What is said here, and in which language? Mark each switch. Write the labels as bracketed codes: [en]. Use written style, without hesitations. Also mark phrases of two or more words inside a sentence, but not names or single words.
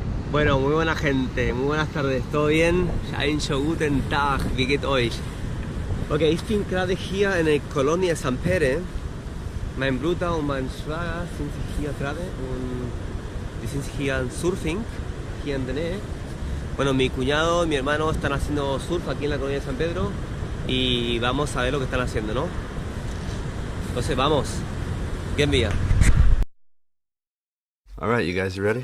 [es] Bueno, muy buena gente, muy buenas tardes, ¿todo bien? [de] Einen schönen guten Tag, wie geht euch? Okay, ich bin gerade hier in der Colonia De Sant Pere. Mein Bruder und mein Schwager sind hier gerade und die sind hier en Surfing, hier en der Nähe. [es] Bueno, mi cuñado y mi hermano están haciendo surf aquí en la Colonia de San Pedro y vamos a ver lo que están haciendo, ¿no? Entonces vamos, [de] gehen wir. [en] All right, you guys, you ready?